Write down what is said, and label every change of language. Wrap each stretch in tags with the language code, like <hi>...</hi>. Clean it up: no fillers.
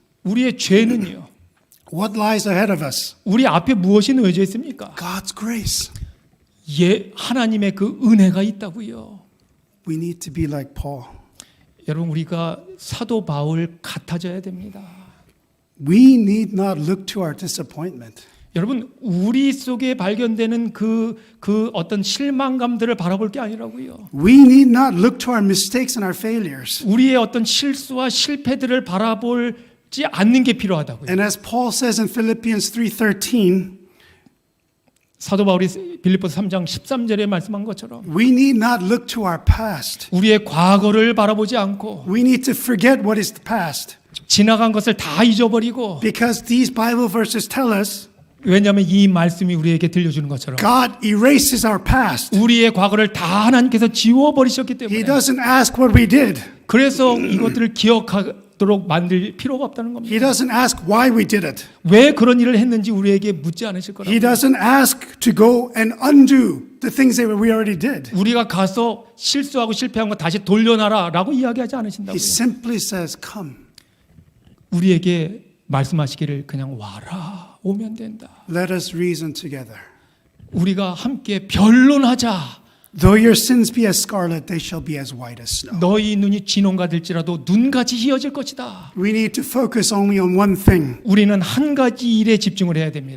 <ko>우리의 죄는요.</ko> <en>What lies ahead of us?</en> <ko>우리 앞에 무엇이 놓여져 있습니까?</ko> <en>God's grace.</en> <ko>하나님의 그 은혜가 있다고요.</ko> <en>We need to be like Paul.</en> <ko>여러분 우리가 사도 바울 같아져야 됩니다.</ko> <en>We need not look to our disappointment.</en> <ko>여러분 우리 속에 발견되는 그 어떤 실망감들을 바라볼 게 아니라고요.</ko> <en>We need not look to our mistakes and our failures.</en> <ko>우리의 어떤 실수와 실패들을 바라보지 않는 게 필요하다고요.</ko> <en>And as Paul says in Philippians 3:13,</en> <ko>사도 바울이 빌립보서 3장 13절에 말씀한 것처럼</ko> <en>we need not look to our past.</en> <ko>우리의 과거를 바라보지 않고</ko> <en>We need to forget what is the past.</en> <ko>지나간 것을 다 잊어버리고</ko> <en>Because these Bible verses tell us</en> <ko>왜냐하면 이 말씀이 우리에게 들려주는 것처럼</ko> <en>God erases our past.</en> <ko>우리의 과거를 다 하나님께서 지워버리셨기</ko> <en>He</en> <ko>때문에</ko> <en>doesn't ask what we did.</en> <ko>그래서 이것들을 기억하도록 만들 필요가 없다는 겁니다.</ko> <en>He doesn't ask why we did it.</en> <ko>왜 그런 일을 했는지 우리에게 묻지 않으실</ko> <en>He</en> <ko>거라고.</ko> <en>doesn't ask to go and undo the things that we already did.</en> <ko>우리가 가서 실수하고 실패한 거 다시 돌려놔라라고 이야기하지 않으신다고요.</ko> <en>He simply says, come.</en> <ko>우리에게 말씀하시기를 그냥 와라 오면 된다.</ko> <en>Let us reason together.</en> <ko>우리가 함께 변론하자.</ko> <en>Though your sins be as scarlet, they shall be as white as snow.</en> <ko>너희 눈이 진홍가 될지라도 눈같이 희어질 것이다.</ko> <en>We need to focus only on one thing.</en> <ko>우리는 한 가지 일에 집중을 해야 됩니다.</ko>